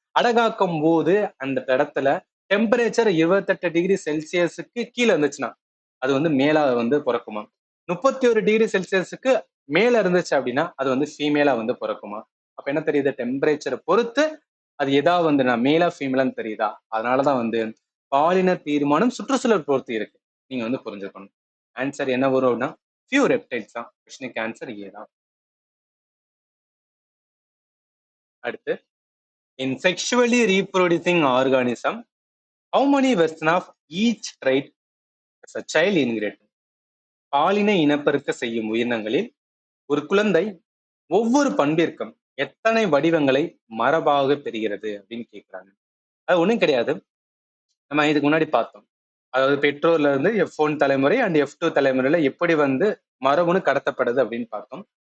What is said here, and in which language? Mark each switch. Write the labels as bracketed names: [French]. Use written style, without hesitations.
[Tamil] அடகாக்கும் போது அந்த இடத்துல டெம்பரேச்சர் 28 டிகிரி செல்சியஸுக்கு கீழே இருந்துச்சுன்னா அது வந்து மேலா வந்து பிறக்குமா, 31 டிகிரி செல்சியஸுக்கு மேல இருந்துச்சு அப்படின்னா அது வந்து ஃபீமேலா வந்து பிறக்குமா. அப்ப என்ன தெரியுது, டெம்பரேச்சரை பொறுத்து அது எதா வந்து நான் மேலா ஃபீமேலான்னு தெரியுதா. அதனாலதான் வந்து பாலின தீர்மானம் சுற்றுச்சூழல் பொறுத்து இருக்கு, நீங்க வந்து புரிஞ்சுக்கணும். ஆன்சர் என்ன வரும் அப்படின்னா ஃபியூ ரெப்டைல்ஸ் தான். கொஸ்டினுக்கு ஆன்சர் ஏ தான். [English] அடுத்து, in sexually reproducing organism, how many version of each trait as a child inherit? [Tamil] பாலின இனப்பெருக்க செய்யும் உயிரினங்களில் ஒரு குழந்தை ஒவ்வொரு பண்பிற்கும் எத்தனை வடிவங்களை மரபாக பெறுகிறது அப்படின்னு கேட்கிறாங்க. அது ஒண்ணும் கிடையாது, நம்ம இதுக்கு முன்னாடி பார்த்தோம். அதாவது பெற்றோர்ல இருந்து F1 தலைமுறை அண்ட் F2 தலைமுறையில எப்படி வந்து மரபணு கடத்தப்படுது அப்படின்னு பார்த்தோம்.